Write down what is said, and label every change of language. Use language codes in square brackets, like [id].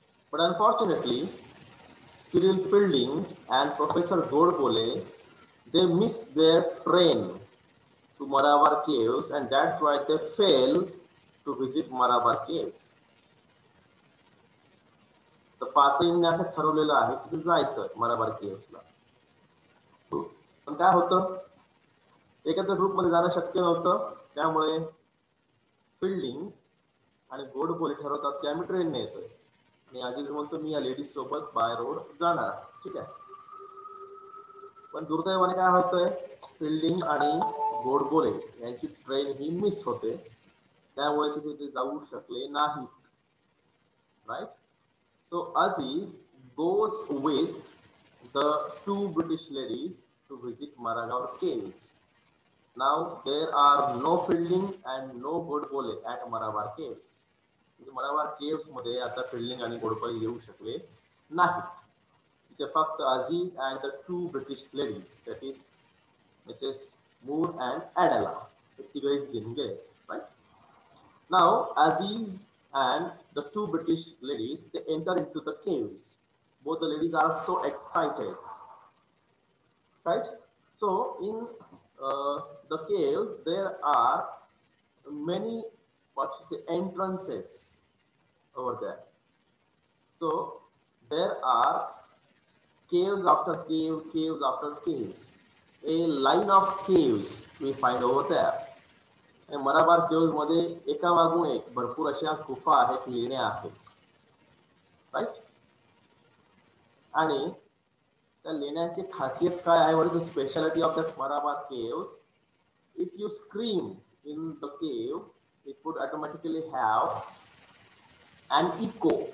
[en] But unfortunately, Cyril Fielding and Professor Godbole, they missed their train to Marabar Caves, and that's why they failed to visit Marabar Caves. [mr] तर पाचहींनी असं ठरवलेलं आहे की जायचं मराबार केव्सला. पण काय होतं, एकत्र ग्रुपमध्ये जाणं शक्य नव्हतं. त्यामुळे फिल्डिंग आणि गोडबोले ठरवतात की आम्ही ट्रेनने येतोय, आणि अजीज म्हणतो मी या लेडीज सोबत बाय रोड जाणार. ठीक आहे. पण दुर्दैवाने काय होतंय, फिल्डिंग आणि गोडबोले यांची ट्रेन ही मिस होते, त्यामुळे तिथे जाऊ शकले नाहीत, right. [en] So Aziz goes with the 2 British ladies to visit Maragaon Caves. Now there are no Fielding and no Godbole at Marabar Caves. [mr] Marabar Caves मध्ये आता Fielding आणि Godbole येऊ शकले नाहीत. तिथे फक्त [en] Aziz and the 2 British ladies, that is Mrs. Moore and Adela, the [mr] तिघेच घेऊन गेले, [en] right? Now Aziz and the 2 British ladies, they enter into the caves. Both the ladies are so excited, right? So in the caves there are many, what you say, entrances over there. So there are caves after cave, caves after caves, a line of caves we find over there. [mr] मराबार caves मध्ये एका मागून एक भरपूर अशा गुफा आहेत, लेण्या आहेत, राईट. आणि त्या लेण्यांची खासियत काय आहे, [en] What is the speciality of that Marabar caves? If you scream in the cave, it would automatically have an echo.